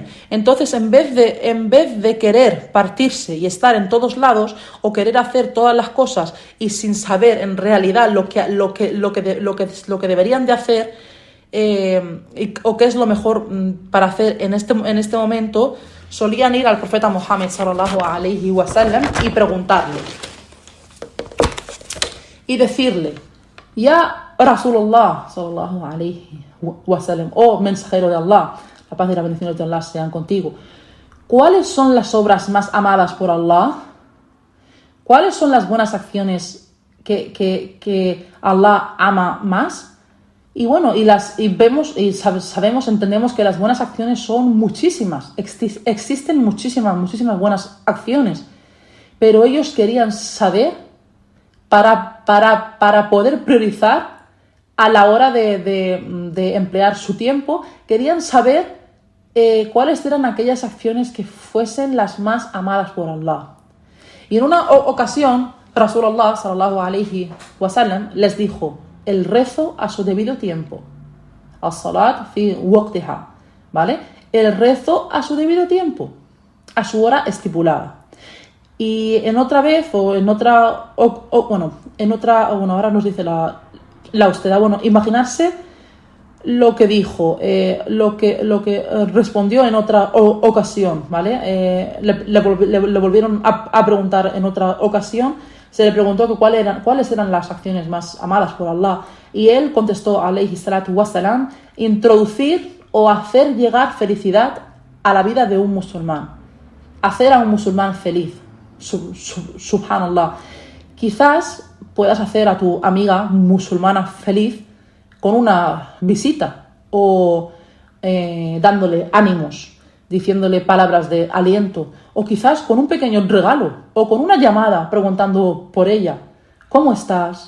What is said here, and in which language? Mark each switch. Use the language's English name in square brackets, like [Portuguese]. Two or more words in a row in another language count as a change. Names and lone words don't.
[Spanish] Entonces, en vez de querer partirse y estar en todos lados, o querer hacer todas las cosas y sin saber en realidad lo que deberían de hacer, o qué es lo mejor para hacer en este momento, solían ir al profeta Muhammad [Arabic] صلى الله عليه وسلم [Spanish] y preguntarle y decirle: [Arabic] يا رسول الله صلى الله عليه وسلم, [Spanish] oh mensajero de Allah, la paz y las bendiciones de Allah sean contigo, ¿cuáles son las obras más amadas por Allah? ¿Cuáles son las buenas acciones que Allah ama más? Y bueno, entendemos que las buenas acciones son muchísimas. Existen muchísimas buenas acciones. Pero ellos querían saber, para poder priorizar a la hora de emplear su tiempo, querían saber cuáles eran aquellas acciones que fuesen las más amadas por Allah. Y en una ocasión, [Arabic] رسول الله صلى الله عليه وسلم [Spanish] les dijo: el rezo a su debido tiempo. [Arabic] الصلاة في وقتها, [Spanish] ¿vale? El rezo a su debido tiempo, a su hora estipulada. Y ahora nos dice la hostedad, imaginarse lo que dijo, lo que respondió en otra ocasión, ¿vale? Le volvieron a preguntar en otra ocasión. Se le preguntó que cuáles eran las acciones más amadas por Allah, y él contestó, [Arabic] عليه الصلاة والسلام: [Spanish] introducir o hacer llegar felicidad a la vida de un musulmán, hacer a un musulmán feliz. Subhanallah. Quizás puedas hacer a tu amiga musulmana feliz con una visita, o dándole ánimos, diciéndole palabras de aliento, o quizás con un pequeño regalo, o con una llamada preguntando por ella: ¿cómo estás?